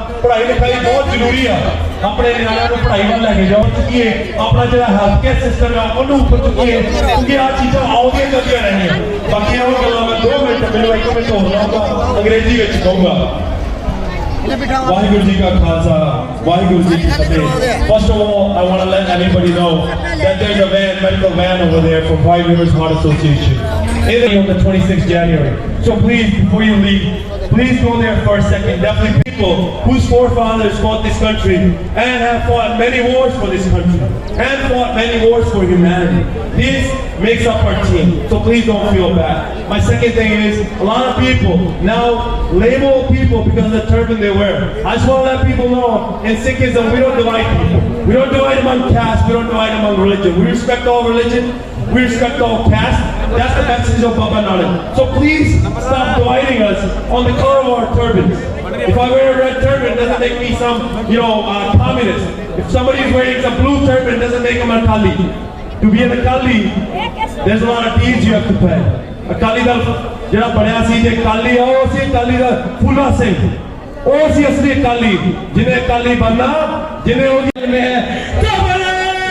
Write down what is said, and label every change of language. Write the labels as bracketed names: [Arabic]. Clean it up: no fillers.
[Punjabi] ਪੜ੍ਹਾਈ ਲਿਖਾਈ ਬਹੁਤ ਜ਼ਰੂਰੀ ਆ। ਆਪਣੇ ਨਿਆਣਿਆਂ ਨੂੰ ਪੜ੍ਹਾਈ ਵੱਲ ਲੈ ਕੇ ਜਾਓ। ਚੁੱਕੀਏ ਆਪਣਾ ਜਿਹੜਾ ਹੈਲਥ ਕੇਅਰ ਸਿਸਟਮ ਆ ਉਹਨੂੰ ਉੱਪਰ ਚੁੱਕੀਏ, ਕਿਉਂਕਿ ਆ ਚੀਜ਼ਾਂ ਆਉਂਦੀਆਂ ਚੱਲਦੀਆਂ ਰਹਿਣੀਆਂ। ਬਾਕੀ ਉਹ ਗੱਲਾਂ ਮੈਂ 2 ਮਿੰਟ ਮੈਨੂੰ 1 ਮਿੰਟ ਹੋਰ ਲਾਉਂਗਾ, ਅੰਗਰੇਜ਼ੀ ਵਿੱਚ ਕਹੂੰਗਾ। ਵਾਹਿਗੁਰੂ ਜੀ ਕਾ ਖਾਲਸਾ, ਵਾਹਿਗੁਰੂ ਜੀ ਕੀ ਫਤਿਹ। [English] First of all, I want to let everybody know that there's a medical van over there from White Rivers Heart Association. It's on the 26th January. So please, before you leave, please go there for a second. Definitely people whose forefathers fought this country and have fought many wars for this country and fought many wars for humanity. This makes up our team. So please don't feel bad. My second thing is, a lot of people now label people because of the turban they wear. I just want to let people know, in Sikhism, we don't divide people. We don't divide among caste. We don't divide among religion. We respect all religion. We respect all caste. That's the message of Baba Nanak. So please stop dividing us on the color of our turbans. If I wear a red turban, it doesn't make me some, communist. If somebody is wearing some blue turban, it doesn't make him a Akali. To be an Akali, there's a lot of deeds you have to pay. [Punjabi] Akali da ਜਿਹੜਾ ਬਣਿਆ ਸੀ ਜੇ ਅਕਾਲੀ ਆ ਉਹ ਸੀ ਅਕਾਲੀ ਦਾ ਫੂਲਾ ਸਿੰਘ, ਉਹ ਸੀ ਅਸਲੀ ਅਕਾਲੀ ਜਿਹਨੇ ਅਕਾਲੀ ਬਣਨਾ, ਜਿਹਨੇ ਉਹਦੀ ਮੈਂ